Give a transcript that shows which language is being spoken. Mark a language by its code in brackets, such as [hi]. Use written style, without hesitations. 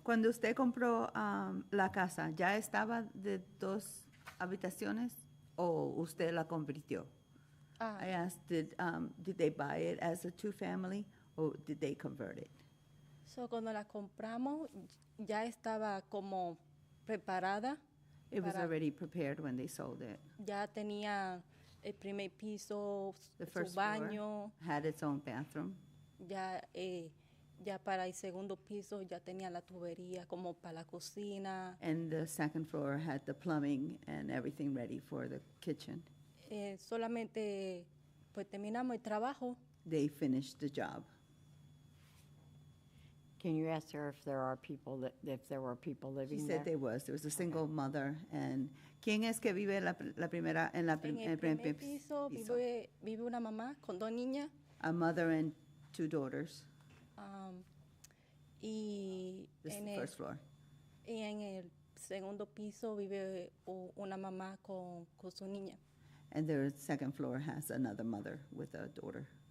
[es] Cuando usted compró la casa, ¿ya estaba de 2 habitaciones o usted la convirtió? [en] I asked, did they buy it as a 2-family or did they convert it? [es] So cuando la compramos, ya estaba como preparada. [en] It was already prepared when they sold it. [es] Ya tenía el primer piso, [en] The [es] su [en] first [es] baño. [en] floor had its own bathroom. [es] Ya para el segundo piso ya tenía la tubería como para la cocina. [en] And the second floor had the plumbing and everything ready for the kitchen. [es] Solamente pues terminamos el trabajo. [en] They finished the job. Can you ask her if there were people living She there? said there was a single mother. [es] And ¿quién es que vive en el primer En el primer piso vive una mamá con 2 niñas. [en] A mother and 2 daughters. [es] Y [en] This is the first floor. [es] Y en el segundo piso vive una mamá con su niña. [en] And their second floor has another mother with a daughter.